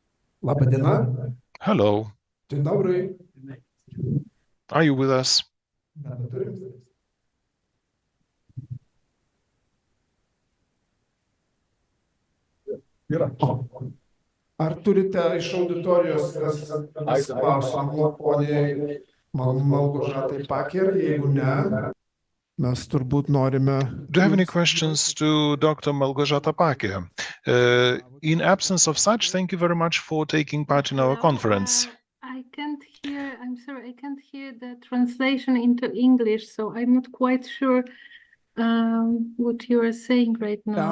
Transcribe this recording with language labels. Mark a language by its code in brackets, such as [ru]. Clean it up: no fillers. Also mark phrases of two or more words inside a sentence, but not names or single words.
[en] Hello. Are you with us? [lt] Ar turite iš auditorijos kas klausimų, poniai Malgožatai Paker? Jeigu ne, mes turbūt norime. [en] Do you have any questions to Dr. Malgorzata Paker? In absence of such, thank you very much for taking part in our conference. I can't hear, I'm sorry, I can't hear the translation into English, so I'm not quite sure what you are saying right now.